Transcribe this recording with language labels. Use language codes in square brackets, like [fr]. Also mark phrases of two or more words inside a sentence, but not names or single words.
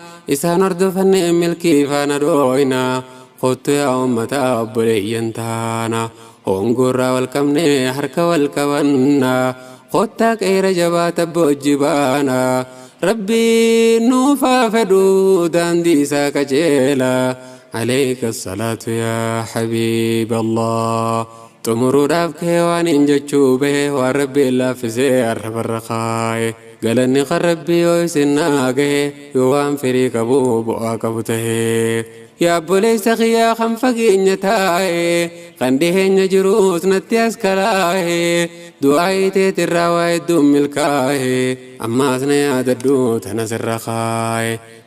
[om] Isaan hordofannee milkii faana dhooyna. Kottu yaa ummata obboleeyyan taana. Hongoorraa wal qabnee harka wal qabanna. Kottaa qeera jabaata bojji baana. Rabbiin nuuf haa fedhu daandii isaa qajeela. [ar] عليك الصلاة يا حبيب الله. [om] Xumuruudhaaf kee waan hin jechuu bahe, waan Rabbiin laaffisee arrabarra kaa'e. Galanni kan Rabbii yoo isin naa gahe, yoo waan firii qabu bu'aa qabu tahe. Yaa obboleessa kiyyaa kan fageenya taa'e, kan dhiheenya jiruus natti as kalaa'e, du'aa iteetirraa waa hedduun milkaa'e, ammaas na yaadadhu tana sirra kaa'e.